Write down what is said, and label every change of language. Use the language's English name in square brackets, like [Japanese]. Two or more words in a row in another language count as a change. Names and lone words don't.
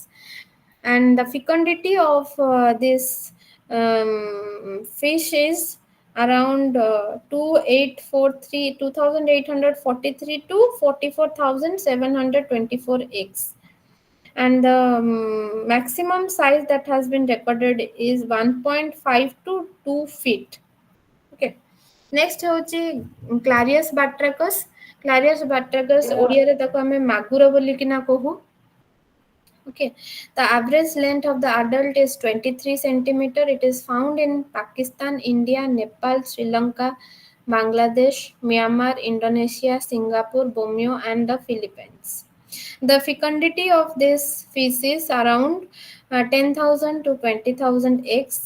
[English] And the fecundity of this fish is around 2843 to 44,724 eggs. And the maximum size that has been recorded is 1.5 to 2 feet. Okay. Next होची Clarius batrachus. [Odia] Clarius batrachus ଓଡ଼ିଆ ରେ ତାକୁ ଆମେ ମାଗୁର ବୋଲି କି ନା କହୁ. [English] Okay, the average length of the adult is 23 centimeter. It is found in Pakistan, India, Nepal, Sri Lanka, Bangladesh, Myanmar, Indonesia, Singapore, Borneo, and the Philippines. The fecundity of this fish is around 10,000 to 20,000 eggs.